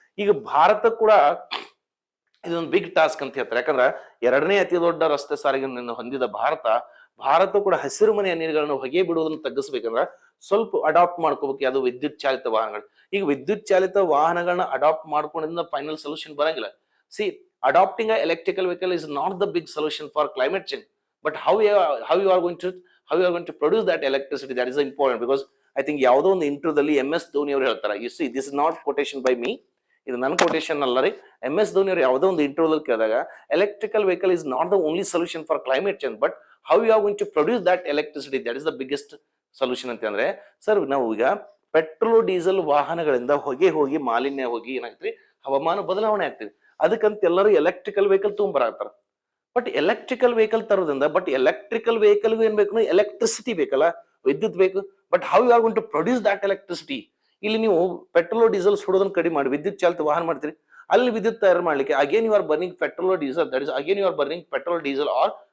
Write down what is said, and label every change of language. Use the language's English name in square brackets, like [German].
[Kannada] ಈಗ ಭಾರತ ಕೂಡ ಇದೊಂದು ಬಿಗ್ ಟಾಸ್ಕ್ ಅಂತ ಹೇಳ್ತಾರೆ. ಯಾಕಂದ್ರೆ ಎರಡನೇ ಅತಿ ದೊಡ್ಡ ರಸ್ತೆ ಸಾರಿಗೆಯನ್ನು ಹೊಂದಿದ ಭಾರತ ಕೂಡ ಹಸಿರುಮನೆ ಅನಿಲಗಳನ್ನು ಹೊಗೆ ಬಿಡುವುದನ್ನು ತಗ್ಗಿಸ್ಬೇಕಂದ್ರೆ ಸ್ವಲ್ಪ ಅಡಾಪ್ಟ್ ಮಾಡ್ಕೋಬೇಕು ಅದು ವಿದ್ಯುತ್ ಚಾಲಿತ ವಾಹನಗಳು. ಈಗ ವಿದ್ಯುತ್ ಚಾಲಿತ ವಾಹನಗಳನ್ನ ಅಡಾಪ್ಟ್ ಮಾಡ್ಕೊಂಡಿಂದ ಫೈನಲ್ ಸೊಲ್ಯೂಷನ್ ಬರಂಗಿಲ್ಲ. [English] C, adopting an electrical vehicle is not the big solution for climate change, but how you are going to produce that electricity, that is important. Because I think [Kannada] ಯಾವುದೋ ಒಂದು ಇಂಟರ್ವ್ಯೂದಲ್ಲಿ MS Dhoni ಅವರು ಹೇಳ್ತಾರೆ, [English] you see this is not quotation by me, [Kannada] ಇದು ನನ್ನ quotation ಅಲ್ಲ ರೀ. [English] MS Dhoni [Kannada] ಅವರು ಯಾವುದೋ ಒಂದು ಇಂಟರ್ವ್ಯೂದಲ್ಲಿ ಕೇಳಿದಾಗ [English] electrical vehicle is not the only solution for climate change, but how you are going to produce that electricity, that is the biggest solution [Kannada] ಅಂತ. ಅಂದ್ರೆ ಸರ್, ನಾವು ಈಗ ಪೆಟ್ರೋಲ್ ಡೀಸೆಲ್ ವಾಹನಗಳಿಂದ ಹೊಗೆ ಹೋಗಿ ಮಾಲಿನ್ಯ ಹೋಗಿ ಏನಾಗ್ತದೆ, ಹವಾಮಾನ ಬದಲಾವಣೆ ಆಗ್ತದೆ. ಅದಕ್ಕಂತ ಎಲ್ಲರೂ electrical vehicle ತೊಗೊಂಬರಾಕ್ತಾರ. But electrical vehicle ತರೋದ್ರಿಂದ, but electrical vehicle ಏನ್ ಬೇಕು, ಎಲೆಕ್ಟ್ರಿಸಿಟಿ ಬೇಕಲ್ಲ, ವಿದ್ಯುತ್ ಬೇಕು. [English] But how you are going to produce that electricity? [Kannada] ಇಲ್ಲಿ ನೀವು ಪೆಟ್ರೋಲ್ ಡೀಸೆಲ್ ಸುಡೋದನ್ನ ಕಡಿಮೆ ಮಾಡಿ ವಿದ್ಯುತ್ ಚಾಲಿತ ವಾಹನ ಮಾಡ್ತೀರಿ, ಅಲ್ಲಿ ವಿದ್ಯುತ್ ತಯಾರು ಮಾಡ್ಲಿಕ್ಕೆ [English] again you are burning petrol diesel, that is again you are burning petrol diesel or